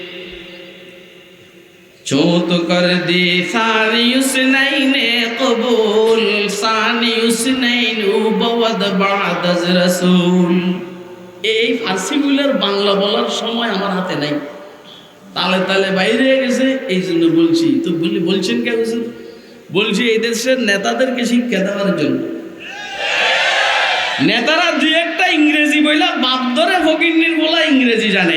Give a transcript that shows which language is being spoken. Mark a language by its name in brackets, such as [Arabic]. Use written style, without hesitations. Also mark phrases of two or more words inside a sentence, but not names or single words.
[Persian] چون تو کر دی ثانی حسنین قبول، ثانی حسنین او بود بعد از رسول। [Bangla] এই ফার্সিগুলোর বাংলা বলার সময় আমার হাতে নাই, তালে তালে বাইরে গেছে, এই জন্য বলছি। তো বলছেন কে হুজুর? বলছি এই দেশের নেতাদেরকে শিক্ষা দেওয়ার জন্য। নেতারা দুই একটা ইংরেজি বইলা বাপ ধরে ফকিন্নির বলা ইংরেজি জানে।